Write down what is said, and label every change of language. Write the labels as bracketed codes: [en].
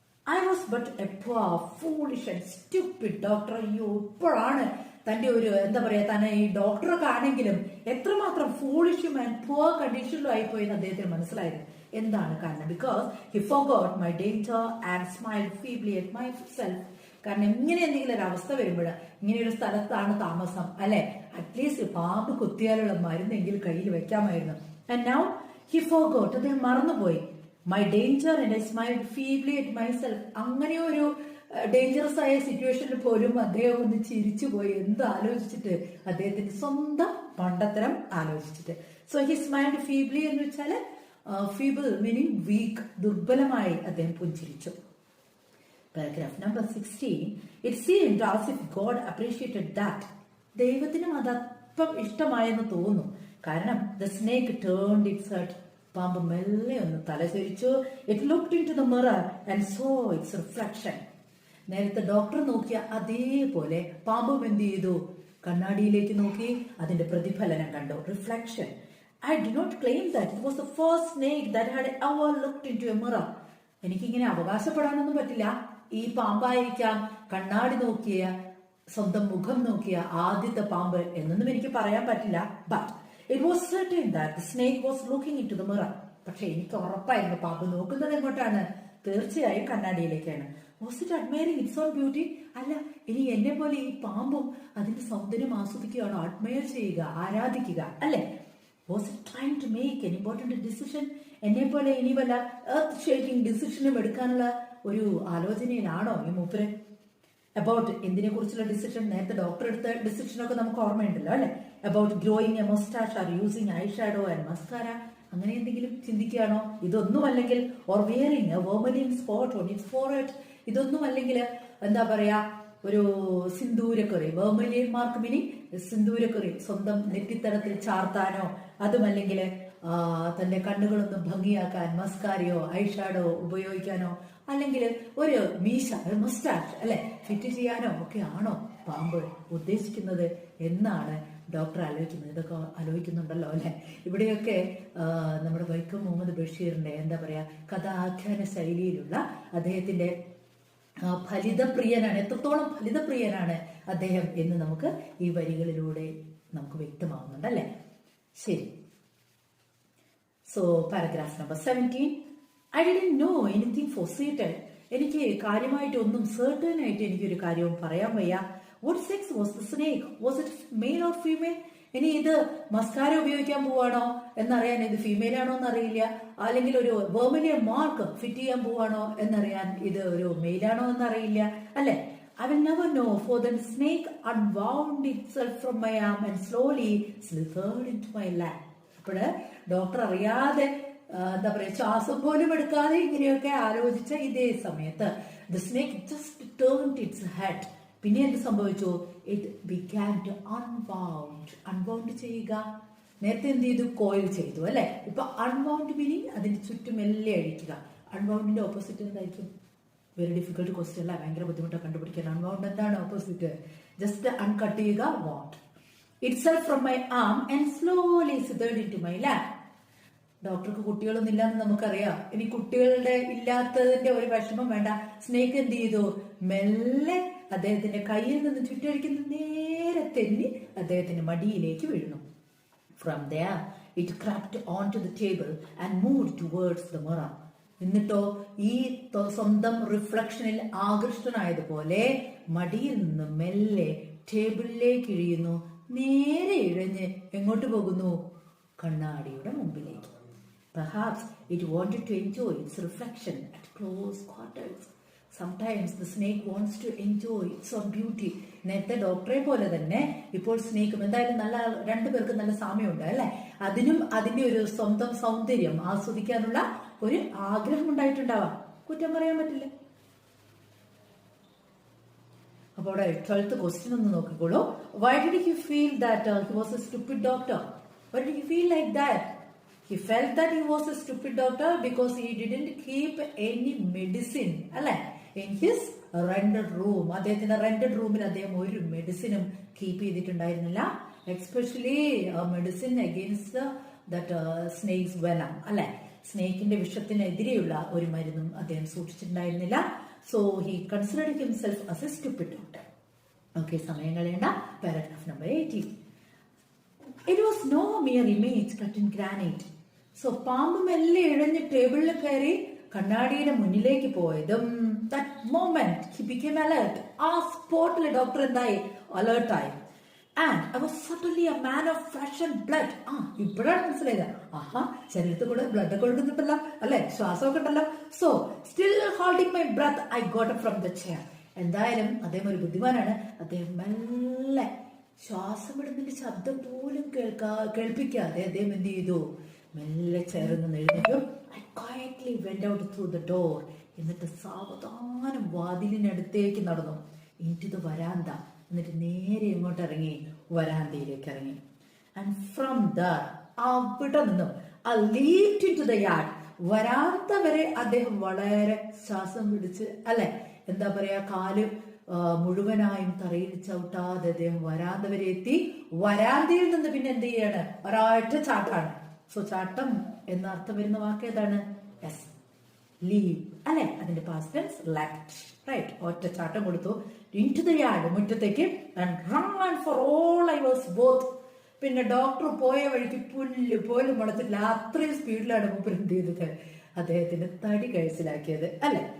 [en] I was but a poor, foolish and stupid doctor. [ml] അയ്യോ, ഇപ്പോഴാണ് തന്റെ ഒരു എന്താ പറയാ തന്നെ ഈ ഡോക്ടറൊക്കെ ആണെങ്കിലും എത്രമാത്രം ഫൂളിഷും ആൻഡ് പുവർ കണ്ടീഷനിലും ആയിപ്പോയെന്ന് അദ്ദേഹത്തിന് മനസ്സിലായത്. എന്താണ് കാരണം? [en] Because he forgot my danger and smiled feebly at myself. [ml] കാരണം ഇങ്ങനെ എന്തെങ്കിലും ഒരു അവസ്ഥ വരുമ്പോൾ, ഇങ്ങനെയൊരു സ്ഥലത്താണ് താമസം അല്ലെ, അറ്റ്ലീസ്റ്റ് പാമ്പ് കുത്തിയാലുള്ള മരുന്നെങ്കിലും കയ്യിൽ വെക്കാമായിരുന്നു. [en] And now he forgot. [ml] അദ്ദേഹം മറന്നുപോയി. [en] My danger and I smiled feebly at myself. [ml] അങ്ങനെ ഒരു ഡേഞ്ചറസ് ആയ സിറ്റുവേഷനിൽ പോലും അദ്ദേഹം ഒന്ന് ചിരിച്ചുപോയി. എന്ത് ആലോചിച്ചിട്ട്? അദ്ദേഹത്തിന്റെ സ്വന്തം പണ്ടത്തരം ആലോചിച്ചിട്ട്. [en] so he smiled feebly [ml] എന്ന് വെച്ചാല് [en] feeble meaning weak, [ml] ദുർബലമായി അദ്ദേഹം പുഞ്ചിരിച്ചു. [en] Paragraph number 16. It seemed as if God appreciated that. [ml] ദൈവത്തിനും അതപ്പം ഇഷ്ടമായെന്ന് തോന്നുന്നു. കാരണം [en] the snake turned its head. [ml] പാമ്പ് മെല്ലെ ഒന്ന് തലചരിച്ചു. [en] It looked into the mirror and saw its reflection. [ml] നേരത്തെ ഡോക്ടർ നോക്കിയ അതേപോലെ പാമ്പും എന്ത് ചെയ്തു? കണ്ണാടിയിലേക്ക് നോക്കി അതിന്റെ പ്രതിഫലനം കണ്ടു. [en] Reflection. I do not claim that it was the first snake that had ever looked into a mirror. [ml] എനിക്കിങ്ങനെ അവകാശപ്പെടാനൊന്നും പറ്റില്ല ഈ പാമ്പായിരിക്കാം കണ്ണാടി നോക്കിയ, സ്വന്തം മുഖം നോക്കിയ ആദ്യത്തെ പാമ്പ് എന്നൊന്നും എനിക്ക് പറയാൻ പറ്റില്ല. [en] But it was certain that the snake was looking into the mirror. [ml] പക്ഷെ എനിക്ക് ഉറപ്പായിരുന്നു പാമ്പ് നോക്കുന്നത് എങ്ങോട്ടാണ്? തീർച്ചയായും കണ്ണാടിയിലേക്കാണ്. [en] Was it admiring its own beauty? [ml] അല്ല, ഇനി എന്നെ പോലെ ഈ പാമ്പും അതിന്റെ സൗന്ദര്യം ആസ്വദിക്കുകയാണോ? അഡ്മയർ ചെയ്യുക, ആരാധിക്കുക അല്ലെ? [en] Was it trying to make an important decision? [ml] എന്നെ പോലെ ഇനി വല്ല എർത്ത് ഷേക്കിംഗ് ഡിസിഷനും എടുക്കാനുള്ള ഒരു ആലോചനയിലാണോ ഈ മൂപ്പര്? അബൌട്ട് എന്തിനെ കുറിച്ചുള്ള ഡിസിഷൻ? നേരത്തെ ഡോക്ടർ എടുത്ത ഡിസിഷനൊക്കെ നമുക്ക് ഓർമ്മയുണ്ടല്ലോ അല്ലെ? [en] about growing a moustache or using eye shadow and mascara, [ml] അങ്ങനെ എന്തെങ്കിലും ചിന്തിക്കുകയാണോ? ഇതൊന്നും അല്ലെങ്കിൽ [en] or wearing a vermilion spot on its forehead, [ml] ഇതൊന്നും അല്ലെങ്കിൽ എന്താ പറയാ ഒരു സിന്ദൂരക്കുറി, വെർമലിയൻ മാർക്ക് മീനിങ് സിന്ദൂരക്കുറി സ്വന്തം നെറ്റിത്തടത്തിൽ ചാർത്താനോ, അതുമല്ലെങ്കിൽ തന്റെ കണ്ണുകളൊന്നും ഭംഗിയാക്കാൻ മസ്കാരയോ ഐഷാഡോ ഉപയോഗിക്കാനോ, അല്ലെങ്കിൽ ഒരു മീശ, ഒരു മസ്റ്റാഷ് അല്ലെ ഫിറ്റ് ചെയ്യാനോ ഒക്കെ ആണോ പാമ്പ് ഉദ്ദേശിക്കുന്നത് എന്നാണ് ഡോക്ടർ ആലോചിക്കുന്നത്. ഇതൊക്കെ ആലോചിക്കുന്നുണ്ടല്ലോ അല്ലെ? ഇവിടെയൊക്കെ നമ്മുടെ വൈക്കം മുഹമ്മദ് ബഷീറിന്റെ എന്താ പറയാ കഥാഖ്യാന ശൈലിയിലുള്ള അദ്ദേഹത്തിന്റെ ഫലിതപ്രിയനാണ്, എത്രത്തോളം ഫലിതപ്രിയനാണ് അദ്ദേഹം എന്ന് നമുക്ക് ഈ വരികളിലൂടെ നമുക്ക് വ്യക്തമാവുന്നുണ്ട് അല്ലെ. ശരി. [en] So paragraph number 17. I didn't know anything for certain. [ml] എനിക്ക് കാര്യമായിട്ട് ഒന്നും certain ആയിട്ട് എനിക്കൊരു കാര്യവും പറയാൻ വയ്യ. [en] What sex was the snake? Was it male or female? [ml] ഇനി ഇത് മസ്കാര ഉപയോഗിക്കാൻ പോവാണോ എന്നറിയാൻ ഇത് ഫീമെയിൽ ആണോ എന്നറിയില്ല, അല്ലെങ്കിൽ ഒരു വെർമിലിയൻ മാർക്ക് ഫിറ്റ് ചെയ്യാൻ പോവാണോ എന്നറിയാൻ ഇത് ഒരു മെയിലാണോ എന്നറിയില്ല അല്ലെ. [en] I will never know, for the snake unwound itself from my arm and slowly slithered into my lap. [ml] അപ്പോഴ് ഡോക്ടർ അറിയാതെ എന്താ പറയാ ശ്വാസം പോലും എടുക്കാതെ ഇങ്ങനെയൊക്കെ ആലോചിച്ച ഇതേ സമയത്ത് [en] the snake just turned its head. [ml] പിന്നെ എന്ത് സംഭവിച്ചു? [en] it began to unwound [ml] ചെയ്യുക. നേരത്തെ എന്ത് ചെയ്തു? കോയിൽ ചെയ്തു അല്ലെ. ഇപ്പൊ അൺവൗണ്ട് മീനിങ് അതിന്റെ ചുറ്റും എല്ലാം അഴിക്കുക. അൺവൗണ്ടിന്റെ ഓപ്പോസിറ്റ് എന്തായിരിക്കും? [en] very difficult question [ml] അല്ല, ഭയങ്കര ബുദ്ധിമുട്ടാണ് കണ്ടുപിടിക്കാൻ. അൺവൗണ്ട് എന്താണ് ഓപ്പോസിറ്റ്? [en] just uncut [ml] ചെയ്യുക. [en] Wound itself from my arm and slowly slithered into my lap. [ml] ഡോക്ടർക്ക് കുട്ടികളൊന്നും ഇല്ലാന്ന് നമുക്കറിയാം. ഇനി കുട്ടികളുടെ ഇല്ലാത്തതിന്റെ ഒരു വിഷമം വേണ്ട. സ്നേക്ക് എന്ത് ചെയ്തു? മെല്ലെ അദ്ദേഹത്തിന്റെ കയ്യിൽ നിന്ന് ചുറ്റഴിക്കുന്ന നേരെ തെന്നി അദ്ദേഹത്തിന്റെ മടിയിലേക്ക് വീഴുന്നു. [en] From there it crept onto the table and moved towards the mirror. [ml] എന്നിട്ടോ ഈ സ്വന്തം റിഫ്ലക്ഷനിൽ ആകൃഷ്ടനായതുപോലെ മടിയിൽ നിന്ന് മെല്ലെ ടേബിളിലേക്ക് ഇഴയുന്നു. നേരെ ഇഴഞ്ഞ് എങ്ങോട്ട് പോകുന്നു? കണ്ണാടിയുടെ മുമ്പിലേക്ക്. [en] Perhaps it wanted to enjoy its reflection at close quarters. Sometimes the snake wants to enjoy its own beauty. [ml] നേരത്തെ ഡോക്ടറെ പോലെ തന്നെ ഇപ്പോൾ സ്നേക്കും എന്തായാലും നല്ല രണ്ടുപേർക്ക് നല്ല സാമ്യമുണ്ട് അല്ലെ. അതിനും അതിന്റെ ഒരു സ്വന്തം സൗന്ദര്യം ആസ്വദിക്കാനുള്ള ഒരു ആഗ്രഹം ഉണ്ടായിട്ടുണ്ടാവാം, കുറ്റം പറയാൻ പറ്റില്ല. അപ്പോൾ അവിടെ 12th ക്വസ്റ്റ്യൻ ഒന്ന് നോക്കിക്കോളൂ. [en] Why did he feel that he was a stupid doctor? Why did he feel like that? He felt that he was a stupid doctor because he didn't keep any medicine അല്ലെ in his rented room. [ml] അദ്ദേഹത്തിന്റെ rented റൂമിൽ അദ്ദേഹം ഒരു മെഡിസിനും keep ചെയ്തിട്ടുണ്ടായിരുന്നില്ല. [en] Especially medicine against that snake's venom അല്ലെ. [ml] സ്നേക്കിന്റെ വിഷത്തിനെതിരെയുള്ള ഒരു മരുന്നും അദ്ദേഹം സൂക്ഷിച്ചിട്ടുണ്ടായിരുന്നില്ല. [en] So he considered himself as a stupid doctor. [ml] Okay, സമയം കളയേണ്ട. Paragraph number 18. [en] It was no mere image cut in granite. [ml] So പാമ്പ് മെല്ലെ ഇഴഞ്ഞ് ടേബിളിൽ കയറി കണ്ണാടിയുടെ മുന്നിലേക്ക് പോയതും [en] that moment he became alert. [ml] ആ സ്പോട്ടിൽ ഡോക്ടർ എന്തായി? അലേർട്ടായി. [en] And I was suddenly a man of flesh and blood. [ml] ഇപ്പോഴാണ് മനസ്സിലായത്. ആഹാ, ശരീരത്തിൽ കൂടെ ബ്ലഡ് ഒക്കെ ഒഴുകുന്നുണ്ടല്ലോ അല്ലെ, ശ്വാസമൊക്കെ ഉണ്ടല്ലോ. [en] So still holding my breath I got up from the chair. [ml] എന്തായാലും അദ്ദേഹം ഒരു ബുദ്ധിമാനാണ്. അദ്ദേഹം മെല്ലെ ശ്വാസം വിടുന്നതിന്റെ ശബ്ദം പോലും കേൾപ്പിക്കാതെ അദ്ദേഹം എന്ത് ചെയ്തു? മെല്ലെ ചേർന്ന് എഴുന്നേറ്റു. [en] I quietly went out through the door. [ml] എന്നിട്ട് സാവധാനം വാതിലിനടുത്തേക്ക് നടന്നു. [en] into the veranda. [ml] എന്നിട്ട് നേരെ ഇങ്ങോട്ട് ഇറങ്ങി വരാന്തയിലേക്ക് ഇറങ്ങി. [en] and from there, [ml] അവിടെ നിന്നും [en] I leaped into the yard. [ml] വരാന്ത വരെ അദ്ദേഹം വളരെ ശ്വാസം പിടിച്ച് അല്ലെ, എന്താ പറയാ, കാല് മുഴുവനായും തറയിൽ ചവിട്ടാതെ അദ്ദേഹം വരാന്ത വരെ എത്തി. വരാന്തയിൽ നിന്ന് പിന്നെ എന്ത് ചെയ്യാണ്? ഒരൊറ്റ ചാട്ടാണ്. സോ ചാട്ടം എന്ന അർത്ഥം വരുന്ന വാക്ക് ഏതാണ്? [en] Yes, leave അല്ലെ. അതിന്റെ past tense left, right. [ml] ഒറ്റ ചാട്ടം കൊടുത്തു [en] into the yard, [ml] മുറ്റത്തേക്ക്. [en] and run for all I was worth. [ml] പിന്നെ ഡോക്ടർ പോയ വഴിക്ക് പുല്ല് പോലും മുളച്ചിട്ടില്ല. അത്രയും സ്പീഡിലാണ് മൂപ്പർ എന്ത് ചെയ്തത്? അദ്ദേഹത്തിന്റെ തടി കഴിച്ചിലാക്കിയത് അല്ലെ.